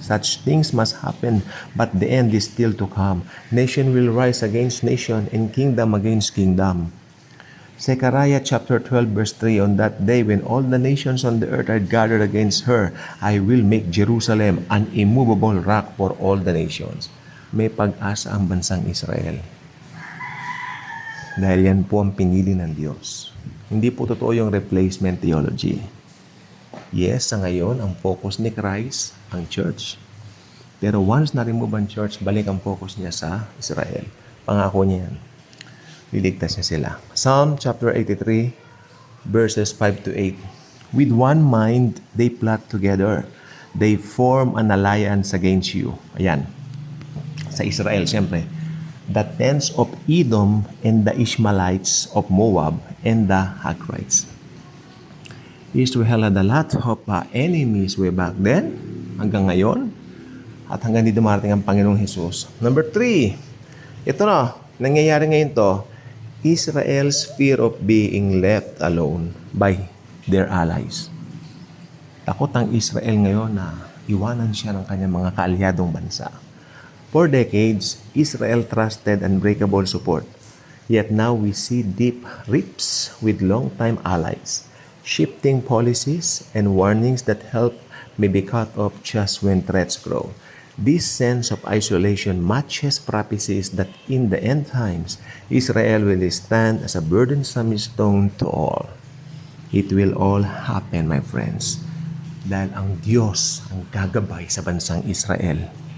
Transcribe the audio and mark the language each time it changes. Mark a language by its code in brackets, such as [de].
[en] Such things must happen, but the end is still to come. Nation will rise against nation, and kingdom against kingdom. Zechariah chapter 12 verse 3. On that day when all the nations on the earth are gathered against her, I will make Jerusalem an immovable rock for all the nations. [tl] May pag-asa ang bansang Israel. Dahil yan po ang pinili ng Diyos. Hindi po totoo yung replacement theology. Yes, sa ngayon, ang focus ni Christ, ang church. Pero once na-remove ang church, balik ang focus niya sa Israel. Pangako niya yan. Liligtas niya sila. Psalm chapter 83, verses 5-8. [en] With one mind, they plot together. They form an alliance against you. [tl] Ayan. Sa Israel, siyempre. [en] The tents of Edom and the Ishmaelites of Moab and the Hagrites. Israel had a lot of enemies way back then, [tl] hanggang ngayon, at hanggang di dumarating ang Panginoong Jesus. Number 3, ito na, nangyayari ngayon to, [en] Israel's fear of being left alone by their allies. [tl] Takot ang Israel ngayon na iwanan siya ng kanyang mga kaalyadong bansa. [en] For decades, Israel trusted unbreakable support. Yet now we see deep rifts with longtime allies, shifting policies and warnings that help may be cut off just when threats grow. This sense of isolation matches prophecies that in the end times, Israel will stand as a burdensome stone to all. It will all happen, my friends. [tl] Dahil ang Diyos ang gagabay sa bansang Israel.